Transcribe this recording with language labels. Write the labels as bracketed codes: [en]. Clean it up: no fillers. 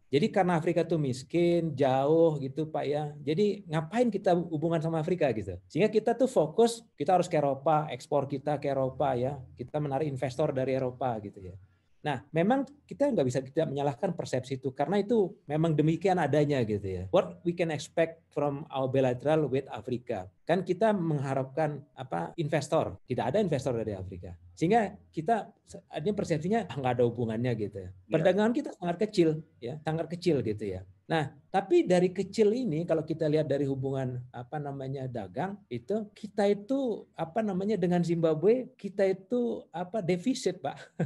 [id] Jadi karena Afrika itu miskin, jauh gitu Pak ya. Jadi ngapain kita hubungan sama Afrika gitu. Sehingga kita tuh fokus, kita harus ke Eropa, ekspor kita ke Eropa ya. Kita menarik investor dari Eropa gitu ya. Nah, memang kita nggak bisa tidak menyalahkan persepsi itu karena itu memang demikian adanya gitu ya. [en] What we can expect from our bilateral with Africa. [id] Kan kita mengharapkan investor, tidak ada investor dari Afrika. Sehingga kita ini persepsinya nggak ada hubungannya gitu ya. Perdagangan kita sangat kecil gitu ya. Nah, tapi dari kecil ini kalau kita lihat dari hubungan dagang itu kita itu dengan Zimbabwe kita itu defisit, Pak.